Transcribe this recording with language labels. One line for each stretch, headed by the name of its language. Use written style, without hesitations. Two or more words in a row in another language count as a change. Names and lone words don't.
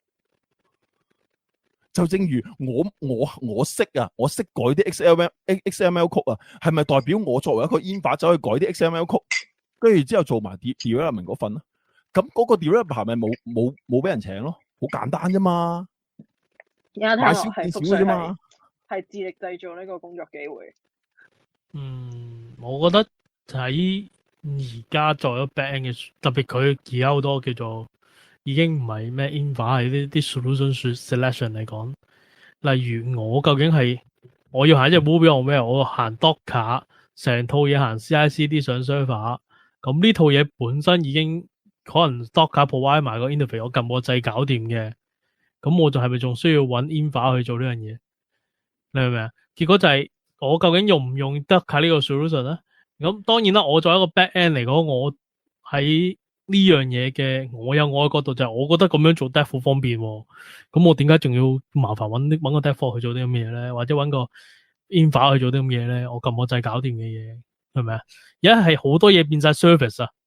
Cantonese: 就正如我識啊，我識改啲 XML 曲啊，係咪代表我作為一個 Infa 走去改啲 XML 曲，跟住之後做埋 development 嗰份啊？咁嗰個 developer 係咪冇俾人請咯？好簡單啫嘛，買少見少啫嘛，係自力製造呢個工作機會。我覺得喺而家作為
English: back end
Cantonese: 嘅，特別佢而家好多叫做。已經唔係咩 Infa 係啲
English: solution selection
Cantonese: 嚟講，例如我究竟係我要行一隻 Ruby on Rails，我行 Docker， 成套嘢行 CI/CD 上 server， 咁呢套嘢本身已經可能 Docker provide 埋個 interface， 我撳個掣搞掂嘅，咁我就係咪仲需要揾 Infa 去做呢樣嘢？你明唔明啊？結果就係我究竟用唔用 Docker 呢個 solution 咧？咁當然啦，我作為一個
English: back end
Cantonese: 嚟講，我喺呢樣嘢嘅，我有我嘅角度就係，我覺得咁樣做 dev 好方便喎。咁我點解仲要麻煩揾個 dev 去做啲咁嘅嘢咧？或者揾個 Infa 去做啲咁嘅嘢咧？我撳個掣搞掂嘅嘢，係咪啊？而家係好多嘢變晒 service 啊。